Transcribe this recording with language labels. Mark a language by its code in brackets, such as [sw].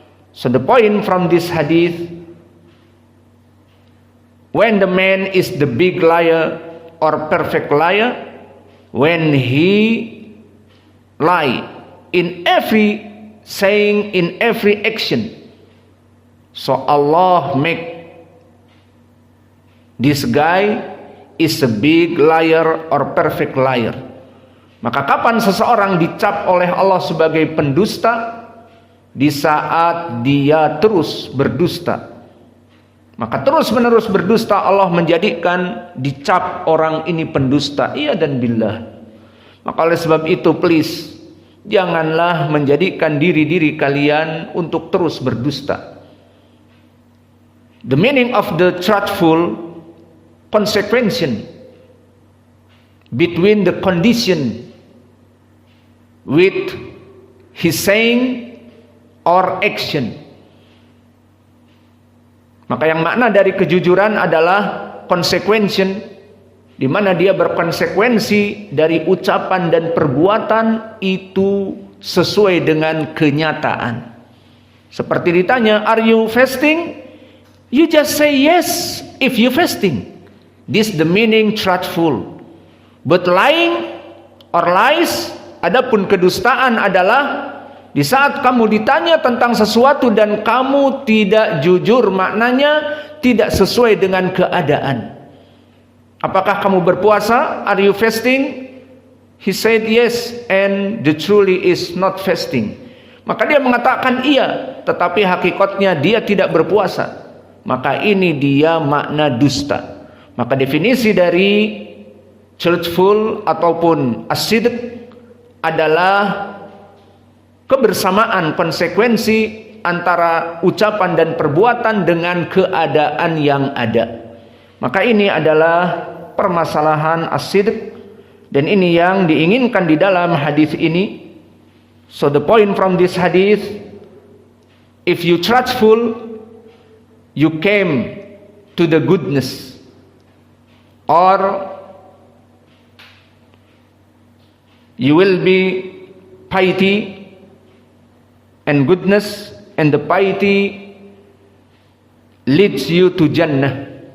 [en] So the point from this hadith, when the man is the big liar or perfect liar, when he lie in every saying, in every action, so Allah make this guy is a big liar or perfect liar. [id] Maka kapan seseorang dicap oleh Allah sebagai pendusta? Di saat dia terus berdusta. Maka terus menerus berdusta, Allah menjadikan dicap orang ini pendusta, iya dan billah. Maka oleh sebab itu please, janganlah menjadikan diri-diri kalian untuk terus berdusta. [en] The meaning of the truthful consequence between the condition with his saying or action. [id] Maka yang makna dari kejujuran adalah konsekuensi, di mana dia berkonsekuensi dari ucapan dan perbuatan itu sesuai dengan kenyataan. Seperti ditanya, [en] are you fasting? You just say yes if you fasting. This the meaning truthful. But lying or lies, [id] adapun kedustaan adalah di saat kamu ditanya tentang sesuatu dan kamu tidak jujur, maknanya tidak sesuai dengan keadaan. Apakah kamu berpuasa? [en] Are you fasting? He said yes, and the truly is not fasting. [id] Maka dia mengatakan iya, tetapi hakikatnya dia tidak berpuasa. Maka ini dia makna dusta. Maka definisi dari truthful ataupun as-sidq adalah kebersamaan konsekuensi antara ucapan dan perbuatan dengan keadaan yang ada. Maka ini adalah permasalahan as-sidq, dan ini yang diinginkan di dalam hadis ini. [en] So the point from this hadith, if you truthful, you came to the goodness, or you will be piety and goodness, and the piety leads you to Jannah.